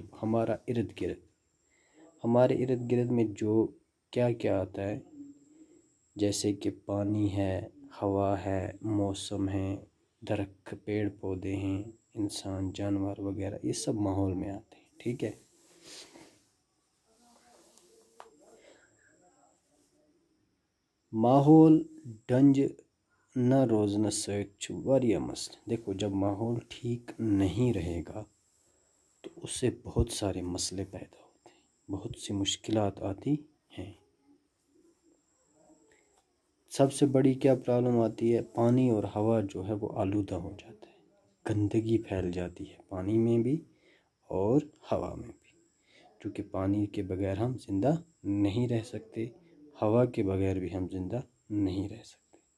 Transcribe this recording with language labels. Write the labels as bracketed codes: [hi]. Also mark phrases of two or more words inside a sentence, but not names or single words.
[ur] ہمارا ارد گرد، ہمارے ارد گرد میں جو کیا کیا آتا ہے، جیسے کہ پانی ہے، ہوا ہے، موسم ہے، درخت، پیڑ پودے ہیں، انسان، جانور وغیرہ، یہ سب ماحول میں آتے ہیں، ٹھیک ہے؟ [ks] ماحول ڈنٛجہِ نہ روزنہٕ سۭتۍ چھُ واریاہ مسئلہ۔ [ur] دیکھو، جب ماحول ٹھیک نہیں رہے گا تو اس سے بہت سارے مسئلے پیدا ہوتے ہیں، بہت سی مشکلات آتی ہیں۔ سب سے بڑی کیا پرابلم آتی ہے؟ پانی اور ہوا جو ہے وہ آلودہ ہو جاتا ہے، گندگی پھیل جاتی ہے پانی میں بھی اور ہوا میں بھی، کیونکہ پانی کے بغیر ہم زندہ نہیں رہ سکتے، ہوا کے بغیر بھی ہم زندہ نہیں رہ سکتے۔